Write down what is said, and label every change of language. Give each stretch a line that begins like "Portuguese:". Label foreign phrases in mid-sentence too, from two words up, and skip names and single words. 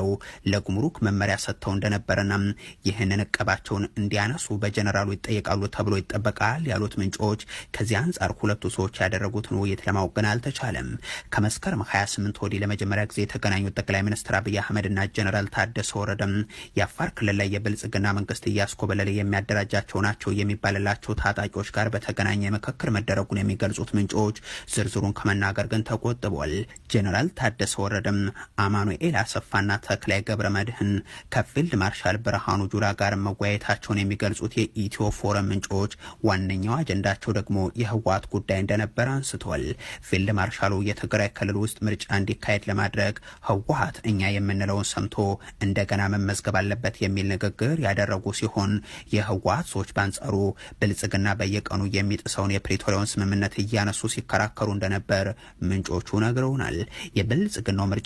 Amharic: ለጉምሩክ መመሪያ ሰጥተው እንደነበረና ይህንን እቀባቸውን እንዲያነሱ በጀነራሉ ይጠየቃሉ ተብሎ ይጠበቃል ያሉት ምንጮች ከዚህ አንጻር ሁለቱ ሰዎች ያደረጉትን ውይይት ለማወቅ ግን አልተቻለም። ከመስከረም 28 ወዲህ ለመጀመሪያ ጊዜ የተገናኙት ጠቅላይ ሚኒስትር አብይ አህመድና ጀነራል ታደሰ ወረደ የአፋር ክልል ላይ የብልጽግና መንግስት እያስኮበለለ የሚያደራጃቸው ናቸው የሚባልላቸው ታጣቂዎች ጋር በተገናኘ ምክክር መደረጉን የሚገልጹት ምንጮች ዝርዝሩን ከመናገር ግን ተቆጥበዋል። ጀነራል ታደሰ ወረደ አማኑኤል አሰፋና ተክላይ ገብረ መድህን ከፊልድ ማርሻል ብርሃኑ ጁላ ጋር መወያየታቸውን የሚገልጹት የኢትዮ ፎረም ምንጮች ዋነኛው አጀንዳቸው ደግሞ የህወሓት ጉዳይ እንደነበረ አንስተዋል። ፊልድ ማርሻሉ የትግራይ ክልል ውስጥ ምርጫ እንዲካሄድ ለማድረግ ህወሓት እኛ የምንለውን ሰምቶ እንደገና መመዝገብ አለበት የሚል ንግግር ያደረጉ ሲሆን የህወሓት ሰዎች በአንጻሩ ብልጽግና በየቀኑ የሚጥሰውን የፕሪቶሪያውን ስምምነት እያነሱ ሲከራከሩ እንደነበር ምንጮቹ ነግረውናል። የብልጽግናው ምርጫ